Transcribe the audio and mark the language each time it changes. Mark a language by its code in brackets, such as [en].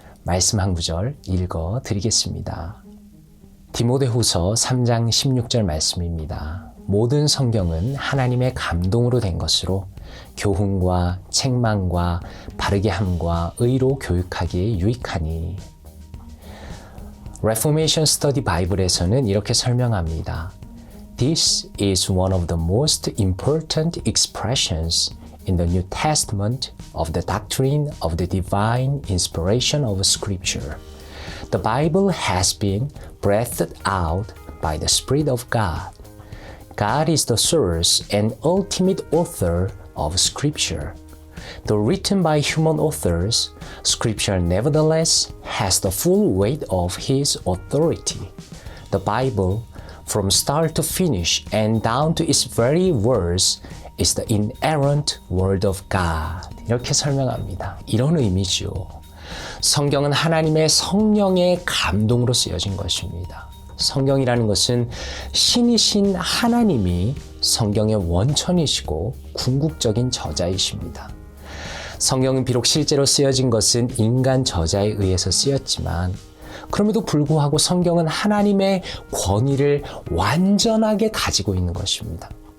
[ko] 말씀 한 구절 읽어 드리겠습니다. 디모데후서 3장 16절 말씀입니다. 모든 성경은 하나님의 감동으로 된 것으로 교훈과 책망과 바르게 함과 의로 교육하기에 유익하니. Reformation Study Bible에서는 이렇게 설명합니다. [en] This is one of the most important expressions in the New Testament of the doctrine of the divine inspiration of Scripture. The Bible has been breathed out by the Spirit of God. God is the source and ultimate author of Scripture. Though written by human authors, Scripture nevertheless has the full weight of His authority. The Bible, from start to finish and down to its very words, is the inerrant Word of God. [ko] 이렇게 설명합니다. 이런 의미죠. 성경은 하나님의 성령의 감동으로 쓰여진 것입니다. 성경이라는 것은 신이신 하나님이 성경의 원천이시고 궁극적인 저자이십니다. 성경은 비록 실제로 쓰여진 것은 인간 저자에 의해서 쓰였지만 그럼에도 불구하고 성경은 하나님의 권위를 완전하게 가지고 있는 것입니다.